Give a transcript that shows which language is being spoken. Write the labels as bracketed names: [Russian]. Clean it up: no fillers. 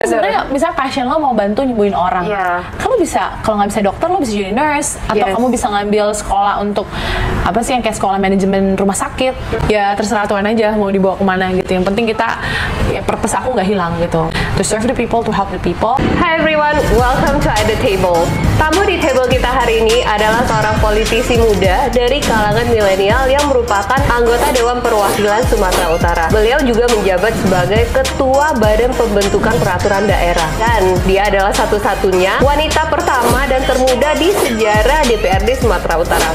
[Indonesian] Sebenarnya misalnya passion lo mau bantu nyembuhin orang, kamu bisa, kalau nggak bisa dokter lo bisa jadi nurse, atau kamu bisa ngambil sekolah untuk apa sih yang kayak sekolah manajemen rumah sakit. Ya terserah Tuhan aja mau dibawa kemana gitu. Yang penting kita, ya purpose aku nggak hilang gitu. [English] To serve the people, to help the people. Hi everyone, welcome to At the Table. [Indonesian] Tamu di table kita hari ini adalah seorang politisi muda dari kalangan milenial yang merupakan anggota Dewan Perwakilan Sumatera Utara. Beliau juga menjabat sebagai Ketua Badan Pembentukan Peraturan Daerah. Dan dia adalah satu-satunya wanita pertama dan termuda di sejarah DPRD Sumatera Utara.